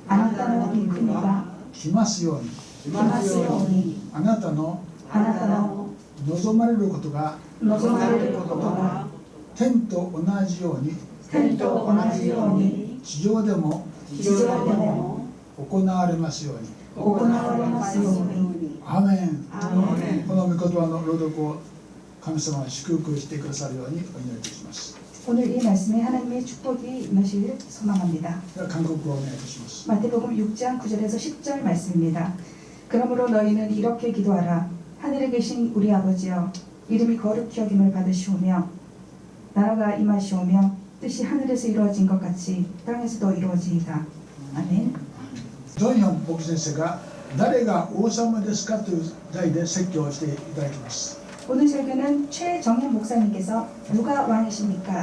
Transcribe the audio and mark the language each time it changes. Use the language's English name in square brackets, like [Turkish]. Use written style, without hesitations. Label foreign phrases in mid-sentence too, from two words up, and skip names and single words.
[Japanese] 来ますように、あなたの望まれることが天と同じように地上でも行われますように。アーメン。この御言葉の朗読を神様が祝福してくださるようにお祈りいたします。 [Korean] 오늘 이 말씀에 하나님의 축복이 임하시기를 소망합니다. [Japanese] では韓国語をお願いいたします。 [Korean] 마태복음 6장 9절에서 10절 말씀입니다. 그러므로 너희는 이렇게 기도하라. 하늘에 계신 우리 아버지여, 이름이 거룩히 여김을 받으시오며 나라가 임하시오며 뜻이 하늘에서 이루어진 것 같이 땅에서도 이루어지이다. 아멘. [Japanese] ジョンヨン牧師先生が誰が王様ですかという題で説教をしていただきます。 [Korean] 오늘 설교는 최정현 목사님께서 누가 왕이십니까?